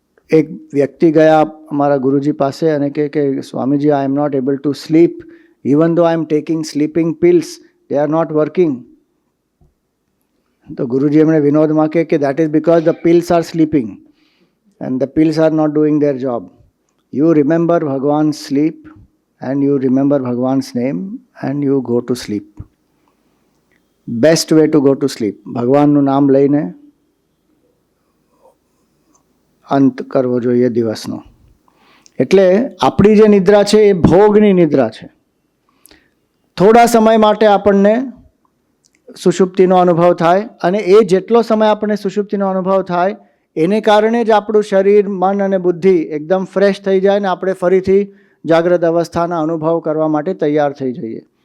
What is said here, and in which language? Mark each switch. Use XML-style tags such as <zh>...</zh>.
<gu>એક વ્યક્તિ ગયા અમારા ગુરુજી પાસે અને કે</gu> <en>Swamiji, I am not able to sleep, even though I am taking sleeping pills, they are not working.</en> <gu>તો ગુરુજી એમણે વિનોદમાં કે</gu> <en>That is because the pills are sleeping and the pills are not doing their job. You remember Bhagwan sleep and you remember Bhagwan's name and you go to sleep. Best way to go to sleep.</en> <gu>ભગવાનનું નામ લઈને અંત કરવો જોઈએ દિવસનો. એટલે આપણી જે નિદ્રા છે એ ભોગની નિદ્રા છે. થોડા સમય માટે આપણને સુષુપ્તિનો અનુભવ થાય, અને એ જેટલો સમય આપણને સુષુપ્તિનો અનુભવ થાય એને કારણે જ આપણું શરીર, મન અને બુદ્ધિ એકદમ ફ્રેશ થઈ જાય ને આપણે ફરીથી જાગ્રત અવસ્થાના અનુભવ કરવા માટે તૈયાર થઈ જઈએ.</gu>